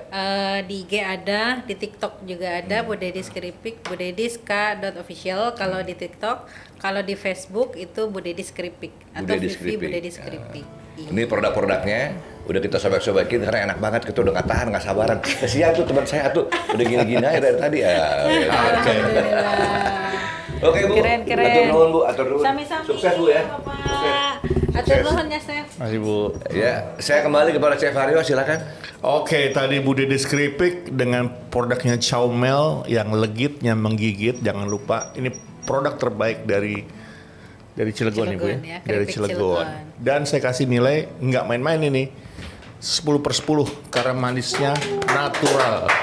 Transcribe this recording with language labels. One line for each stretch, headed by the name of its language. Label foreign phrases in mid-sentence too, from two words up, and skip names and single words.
Indonesian: Di IG ada, di TikTok juga ada, Bu Dedis Keripik, Bu Dedis k.official kalau di TikTok, kalau di Facebook itu Bu Dedis Keripik atau Dedis Vivi Bu Keripik. Dedis Keripik. Iya. Ini produk-produknya udah kita sobek-sobekin karena enak banget, kita udah nggak tahan, nggak sabaran. Kasihan tuh teman saya tuh udah gini-gini aja dari tadi ya. Alhamdulillah. Oke Bu, Keren.
Sundanese: atur nuhun Bu, atur nuhun. Sami-sami.
Indonesian: Sukses Bu ya. Bapak. Atur Sukses. nuhun ya, Chef. Masih, Bu. Ya, saya kembali kepada Chef Haryo, silakan. Oke, tadi Bu Dedis Keripik dengan produknya Chaumel yang legitnya menggigit. Jangan lupa, ini produk terbaik dari Cilegon, Ibu ya. Cilegon ya, Dari keripik Cilegon. Cilegon. Dan saya kasih nilai nggak main-main ini. 10/10 karena manisnya natural.